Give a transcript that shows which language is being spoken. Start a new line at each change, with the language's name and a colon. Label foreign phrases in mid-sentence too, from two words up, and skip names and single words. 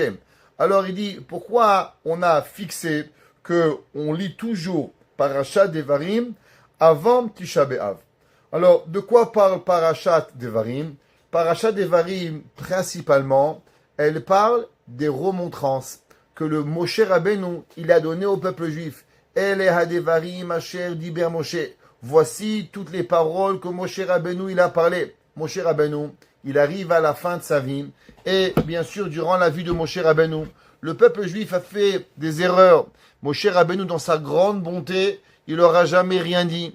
French: Alors il dit, pourquoi on a fixé qu'on lit toujours parachat Devarim avant Tisha B'Av? Alors, de quoi parle parachat Devarim? Parachat Devarim, principalement, elle parle des remontrances que le Moshe Rabbeinu, il a donné au peuple juif.
Hebrew: אלה הדברים אשר דבר משה.
French: Voici toutes les paroles que Moshe Rabbeinu, il a parlé. Moshe Rabbeinu, il arrive à la fin de sa vie. Et bien sûr, durant la vie de Moshe Rabbeinu, le peuple juif a fait des erreurs. Moshe Rabbeinu, dans sa grande bonté, il n'aura jamais rien dit.